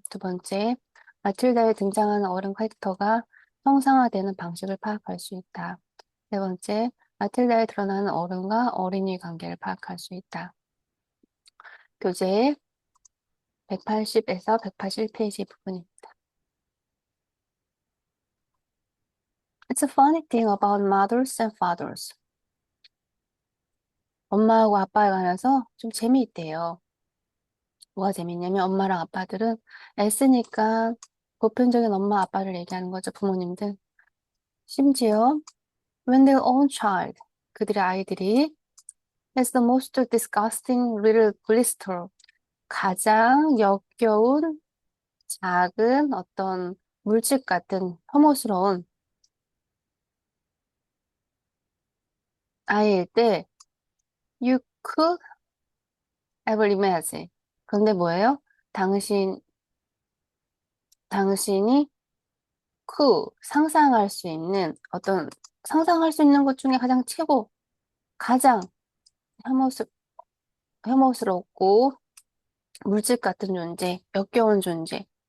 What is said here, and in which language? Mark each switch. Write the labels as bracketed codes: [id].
[ko] 두 번째, 마틸다에 등장하는 어른 캐릭터가 형상화되는 방식을 파악할 수 있다. 세 번째, 마틸다에 드러나는 어른과 어린이 관계를 파악할 수 있다. 교재 180에서 181페이지 부분입니다. [en] It's a funny thing about mothers and fathers. [ko] 엄마하고 아빠에 관해서 좀 재미있대요. 뭐가 재밌냐면 엄마랑 아빠들은 애쓰니까 보편적인 엄마 아빠를 얘기하는 거죠, 부모님들. 심지어 [en] when their own child, [ko] 그들의 아이들이 [en] is the most disgusting little blister, [ko] 가장 역겨운 작은 어떤 물집 같은 혐오스러운 아이일 때 [en] you could ever imagine. [ko] 그런데 뭐예요? 당신, 당신이 상상할 수 있는 상상할 수 있는 것 중에 가장 최고, 가장 혐오스, 혐오스럽고 물집 같은 존재, 역겨운 존재.